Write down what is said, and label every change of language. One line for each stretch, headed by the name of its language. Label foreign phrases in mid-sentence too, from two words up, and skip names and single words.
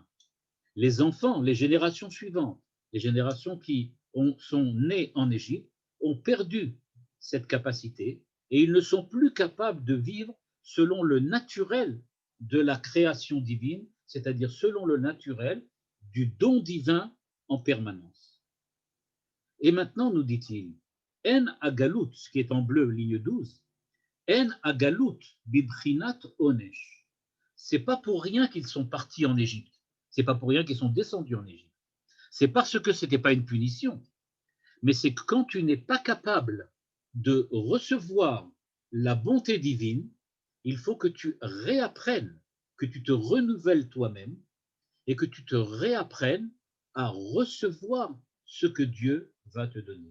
French: Les enfants, les générations suivantes, les générations qui sont nées en Égypte, ont perdu cette capacité et ils ne sont plus capables de vivre selon le naturel de la création divine, c'est-à-dire selon le naturel du don divin en permanence. Et maintenant, nous dit-il,
Hebrew: אין הגלות,
French: ce qui est en bleu, ligne 12,
Hebrew: אין הגלות בבחינת עונש.
French: c'est pas pour rien qu'ils sont partis en Égypte. C'est pas pour rien qu'ils sont descendus en Égypte. C'est parce que c'était pas une punition, mais c'est que quand tu n'es pas capable de recevoir la bonté divine, il faut que tu réapprennes, que tu te renouvelles toi-même et que tu te réapprennes à recevoir ce que Dieu va te donner.